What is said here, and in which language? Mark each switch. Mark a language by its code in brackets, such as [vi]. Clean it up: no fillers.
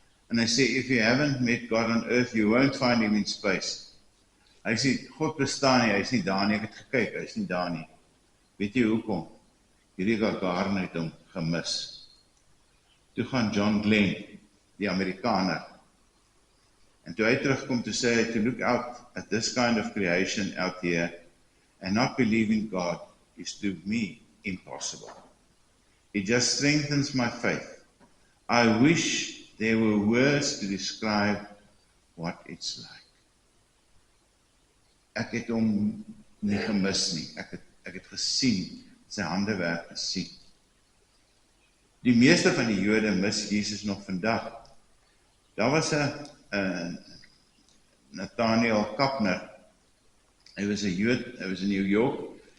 [af] En hy sê, [en] if you haven't met God on earth, you won't find him in space. [af] Hy sê, God bestaan nie, hy is nie daar nie, ek het gekyk, hy is nie daar nie. Weet jy hoekom? Yuri Gagarin het hom gemis. Toe gaan John Glenn, die Amerikaner, en toe hy terugkom te sê, [en] to look out at this kind of creation out here, and not believe in God, is to me impossible. It just strengthens my faith. I wish there were words to describe what it's like. [af] Ek het hom nie gemis nie. Ek het gesien, sy handewerk gesien. Die meeste van die Jode mis Jesus nog vandag. Daar was 'n Nathaniel Kapner. Hy was 'n Jood, hy was in New York.